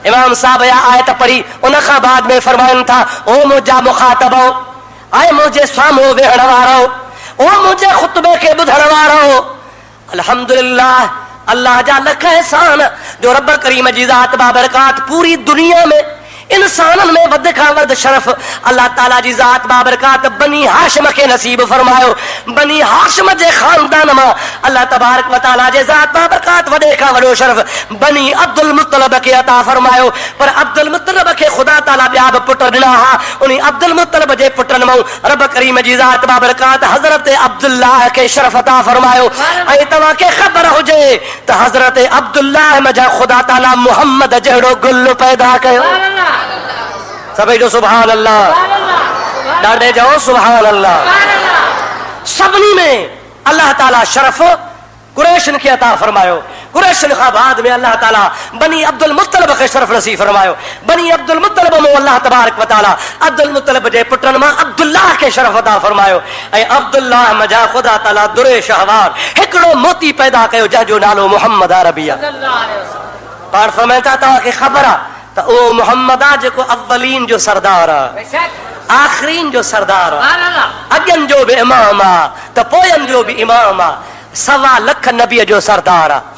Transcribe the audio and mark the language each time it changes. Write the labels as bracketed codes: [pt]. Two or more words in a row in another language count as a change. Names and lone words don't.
[sd] इमाम साहब या आयत पढ़ी उन खां बाद में फरमाइनि था ओ मुंहिंजा मुखातबो ऐं मुंहिंजे साम्हूं वेहण वारो ओ मुंहिंजे खुतबे खे ॿुधण वारो अल्हम्दुलिल्लाह अल्लाह जा लख एहसान जो रब करीम जी ज़ात बाबरकात पूरी दुनिया में इंसानन में वध खां वध शरफ अल्लाह ताला जी ज़ात बाबरकात बनी हाशिम के नसीब फरमायो। बनी हाशिम जे खानदान में [ar] الله تبارك وتعالى [sd] जे ज़ात बाबरकात वडे खां वडो शरफ बनी अब्दुल मुत्तलब के अता फरमायो। पर अब्दुल मुत्तलब के खुदा ताला ॿिया बि पुट ॾिना हा। उन अब्दुल मुत्तलब जे पुटनि मां रब करीम जी ज़ात बाबरकात हज़रत अब्दुल्लाह के शरफ अता फरमायो। ऐं तव्हां खे ख़बर हुजे त हज़रत अब्दुल्लाह मजा खुदा ताला मुहम्मद जहिड़ो गुल पैदा कयो। सभी जो [ar] سبحان الله [sd] ॾाढे जाओ [ar] سبحان الله. [sd] सभिनी में अल्लाह ताला शरफ कुरैशन के अता फरमायो। कुरैशन खां बाद में अल्लाह ताला बनी अब्दुल मुत्तलब के शरफ नसीब फरमायो। बनी अब्दुल मुत्तलब में [ar] الله تبارك وتعالى [sd] अब्दुल मुत्तलब जे पुटनि मां अब्दुल्लाह के शरफ अता फरमायो। ऐं अब्दुल्लाह मजा खुदा ताला [ur] دُرِ شہوار [sd] हिकिड़ो मोती पैदा कयो जंहिंजो नालो मुहम्मद अरबी आहे। पाण फरमाइनि था तव्हांखे ख़बर आहे त ओ मुहम्मद आहे जेको अव्वलीन जो सरदार आहे आखिरीन जो सरदार आहे अॻियनि जो बि इमाम आहे त पोयनि जो बि इमाम आहे 1.25 लख नबीअ जो सरदार आहे।